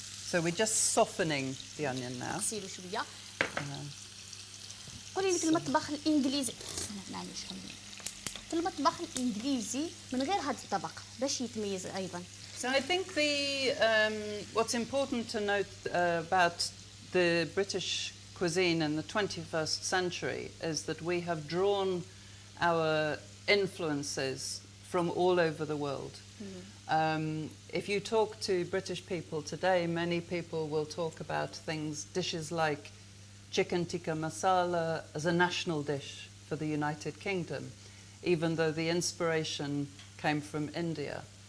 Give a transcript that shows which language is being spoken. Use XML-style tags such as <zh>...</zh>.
<en>So we're just softening the onion now.</en> <ar>نغسلوا شويه. قولي لي في المطبخ الانجليزي معليش في المطبخ الانجليزي من غير هذا الطبق باش يتميز ايضا.</ar> <en>So I think what's important to note about the British cuisine in the 21st century is that we have drawn our influences from all over the world. If you talk to British people today, many people will talk about dishes like chicken tikka masala as a national dish for the United Kingdom, even though the inspiration came from India.</en>